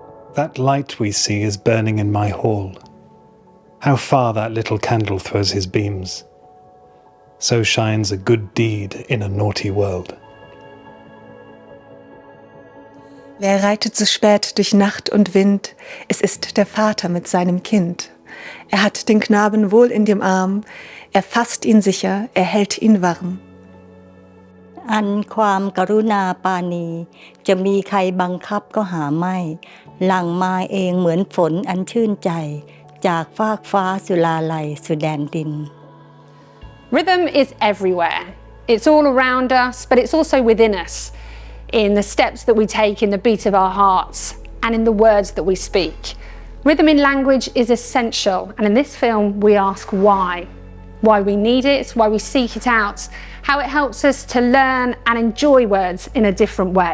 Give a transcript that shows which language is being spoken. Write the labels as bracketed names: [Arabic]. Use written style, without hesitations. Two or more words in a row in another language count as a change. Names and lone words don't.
[English] That light we see is burning in my hall. How far that little candle throws his beams. So shines a good deed in a naughty world. [German] Wer reitet so spät durch Nacht und Wind? Es ist der Vater mit seinem Kind. Er hat den Knaben wohl in dem Arm, er fasst ihn sicher, er hält ihn warm. [Thai] อันความกรุณาปราณีจะมีใครบังคับก็หาไม่หลั่งมาเองเหมือนฝนอันชื่นใจจากฟากฟ้าสุราลัยสุแดนดิน [English] Rhythm is everywhere. It's all around us, but it's also within us, in the steps that we take, in the beat of our hearts, and in the words that we speak. Rhythm in language is essential, and in this film we ask why we need it, why we seek it out, how it helps us to learn and enjoy words in a different way.